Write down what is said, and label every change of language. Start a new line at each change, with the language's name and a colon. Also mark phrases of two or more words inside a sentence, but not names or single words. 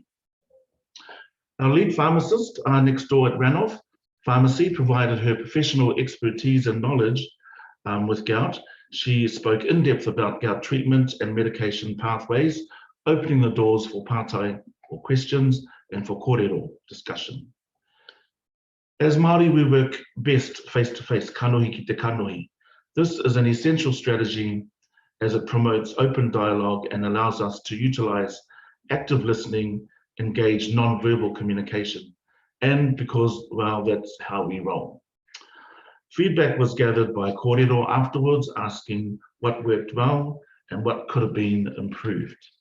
English: Our lead pharmacist next door at Ranoff Pharmacy provided her professional expertise and knowledge with gout. She spoke in depth about gout treatment and medication pathways, opening the doors for partai or questions and for kōrero discussion. As Māori, we work best face-to-face,
Māori: kanohi ki te kanohi.
English: This is an essential strategy as it promotes open dialogue and allows us to utilize active listening, engage non-verbal communication, and because, well, that's how we roll. Feedback was gathered by kōrero afterwards, asking what worked well and what could have been improved.